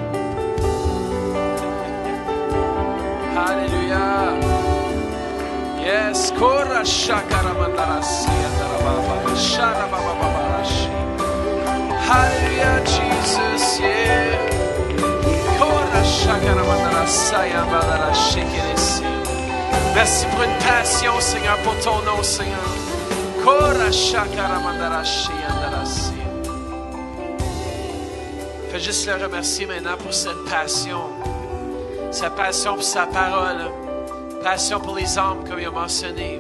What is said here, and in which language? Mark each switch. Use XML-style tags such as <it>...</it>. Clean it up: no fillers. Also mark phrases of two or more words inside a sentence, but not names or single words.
<en>Hallelujah. Yes, Kora Shakara Mandarasi Andarababa Sharabababarashi. Hallelujah, Jesus, yeah. Kora Shakara Mandarasi Andarashi Keresi.</en> <fr>Merci pour une passion, Seigneur, pour ton nom, Seigneur. Kora Shakara Mandarashi Andarasi. Fais juste le remercier maintenant pour cette passion. Sa passion pour sa parole. Passion pour les âmes, comme il a mentionné.</fr>